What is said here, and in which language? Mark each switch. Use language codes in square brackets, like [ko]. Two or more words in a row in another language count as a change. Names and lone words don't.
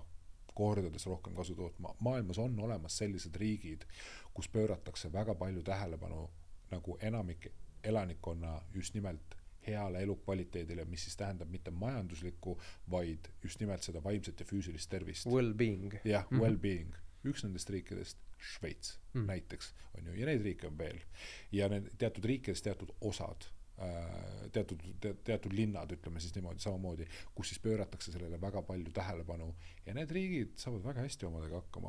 [et] Maailmas on olemas sellised riigid, kus pööratakse väga palju tähelepanu nagu enamik elanikkonna just nimelt heale elukvaliteedile, mis siis tähendab mitte majanduslikku, vaid just nimelt seda vaimset ja füüsilist tervist. Well-being. Jah, well-being. Üks nendest riikidest, Šveits näiteks, on ju, ja neid riike on veel. Ja need teatud riikidest teatud osad, teatud linnad, ütleme siis niimoodi samamoodi, kus siis pööratakse sellele väga palju tähelepanu ja need riigid saavad väga hästi omadega hakkama.